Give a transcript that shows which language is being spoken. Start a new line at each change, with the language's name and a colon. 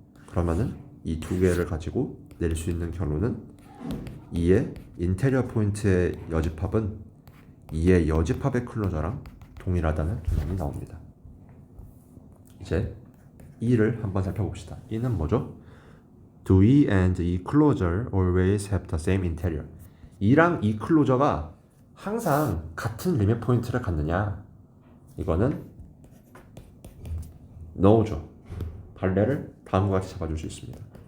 Korean: 그러면은 이 두 개를 가지고 내릴 수 있는 결론은 E의 인테리어 포인트의 여집합은 E의 여집합의 클로저랑 동일하다는 결론이 나옵니다. 이제 E를 한번 살펴봅시다. E는 뭐죠?
English: Do E and E closure always have the same interior?
Korean: E랑 E 클로저가 항상 같은 리밋 포인트를 갖느냐? 이거는 no죠. 발레를 다음과 같이 잡아줄 수 있습니다.